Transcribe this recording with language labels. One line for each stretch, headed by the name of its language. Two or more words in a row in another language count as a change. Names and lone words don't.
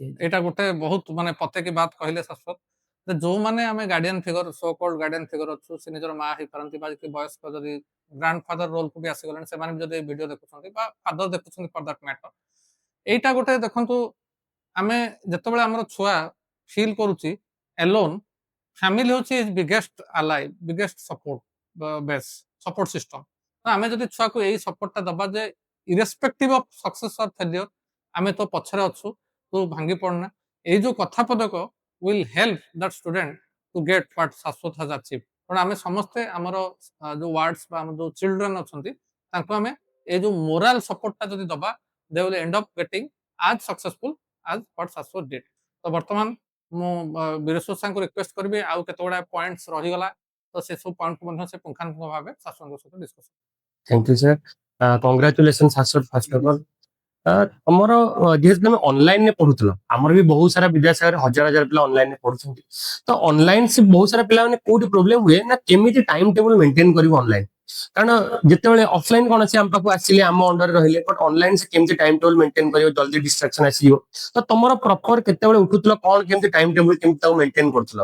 Odia: ଏଇଟା ଗୋଟେ ବହୁତ ମାନେ
Hindi: पते की बात
Odia: କହିଲେ ଶାଶ୍ୱତ, ଯେ ଯୋଉମାନେ ଆମେ
English: guardian figure, so called guardian figure
Odia: ଅଛୁ, ସେ ନିଜର ମା ହେଇପାରନ୍ତି ବା ବୟସ୍କ ଯଦି
English: grand father role
Odia: ବି ଆସିଗଲେଣି, ସେମାନେ ବି ଯଦି ଏ ଭିଡିଓ ଦେଖୁଛନ୍ତି ବା ଫାଦର ଦେଖୁଛନ୍ତି
English: for that matter,
Odia: ଏଇଟା ଗୋଟେ ଦେଖନ୍ତୁ, ଆମେ ଯେତେବେଳେ ଆମର ଛୁଆ ଫିଲ୍ କରୁଛି ଏଲୋନ୍, ଫ୍ୟାମିଲି ହଉଛି
English: biggest ally, biggest support base, support system.
Odia: ତ ଆମେ ଯଦି ଛୁଆକୁ ଏଇ ସପୋର୍ଟଟା ଦବା ଯେ
English: irrespective of success or failure
Odia: ଆମେ ତ ପଛରେ ଅଛୁ, ତୁ ଭାଙ୍ଗି ପଡନା, ଏଇ ଯୋଉ କଥା ପଦକ
English: will help that student to get what
Odia: ଶାଶ୍ୱତ
English: has achieved।
Odia: କାରଣ ଆମେ ସମସ୍ତେ ଆମର ଯୋଉ ୱାର୍ଡସ୍ ବା ଆମର ଯୋଉ ଚିଲଡ୍ରେନ୍ ଅଛନ୍ତି ତାଙ୍କୁ ଆମେ ଏଇ ଯୋଉ
English: moral support
Odia: ଯଦି ଦବା,
English: they will end up getting as successful as what ଶାଶ୍ୱତ did।
Odia: ତ ବର୍ତ୍ତମାନ ମୁଁ ବୀରେଶ୍ୱର ସାର୍ଙ୍କୁ ରିକ୍ୱେଷ୍ଟ କରିବି, ଆଉ କେତେ ଗୁଡାଏ ପଏଣ୍ଟସ୍ ରହିଗଲା, ତ ସେ ସବୁ ପଏଣ୍ଟକୁ ମଧ୍ୟ ସେ ପୁଙ୍ଖାନୁପୁଙ୍ଖ ଭାବେ ଶାଶ୍ୱତଙ୍କ ସହିତ ଡିସ୍କସନ୍।
English: Thank you sir, congratulation ଶାଶ୍ୱତ first of all।
Odia: ତମର ଯେହେତୁ ତମେ ଅନଲାଇନରେ ପଢୁଥିଲ, ଆମର ବି ବହୁତ ସାରା ବିଦ୍ୟାସାଗରରେ ହଜାର ହଜାର ପିଲା ଅନଲାଇନରେ ପଢୁଛନ୍ତି, ତ ଅନଲାଇନ ସେ ବହୁତ ସାରା ପିଲାମାନେ କୋଉଠି ପ୍ରୋବ୍ଲେମ ହୁଏ ନା କେମିତି
English: time table maintain
Odia: କରିବ ଅନଲାଇନ, କାରଣ ଯେତେବେଳେ ଅଫଲାଇନ କଣ ଅଛି ଆମ ପାଖକୁ ଆସିଲେ ଆମ ଅଣ୍ଡରରେ ରହିଲେ,
English: but online
Odia: ସେ କେମିତି
English: time table maintain
Odia: କରିବ, ଜଲ୍ଦି ଡିଷ୍ଟ୍ରାକ୍ସନ ଆସିଯିବ, ତ ତମର ପ୍ରପର କେତେବେଳେ ଉଠୁଥିଲ, କଣ କେମିତି
English: time table
Odia: କେମିତି ତାକୁ ମେଣ୍ଟେନ କରୁଥିଲ?